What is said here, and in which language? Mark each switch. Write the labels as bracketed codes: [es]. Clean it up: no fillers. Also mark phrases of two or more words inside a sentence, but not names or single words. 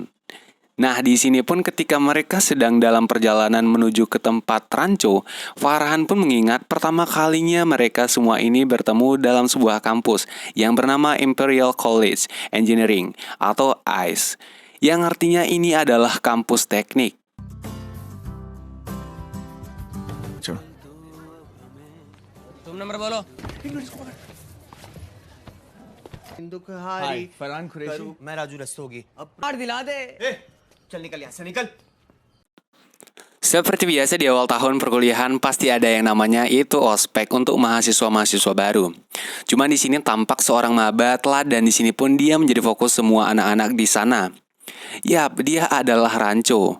[id] Nah, di sini pun ketika mereka sedang dalam perjalanan menuju ke tempat Rancho, Farhan pun mengingat pertama kalinya mereka semua ini bertemu dalam sebuah kampus yang bernama Imperial College Engineering atau ICE, yang artinya ini adalah kampus teknik. [hi] तुम नंबर बोलो। हाय फरहान कुरैशी मैं राजू रस्तोगी अब मार दिला दे। चल निकल यहाँ से निकल [id] Seperti biasa di awal tahun perkuliahan pasti ada yang namanya itu ospek untuk mahasiswa-mahasiswa baru. Cuma di sini tampak seorang maba telat dan di sini pun dia menjadi fokus semua anak-anak di sana. Yap, dia adalah Rancho.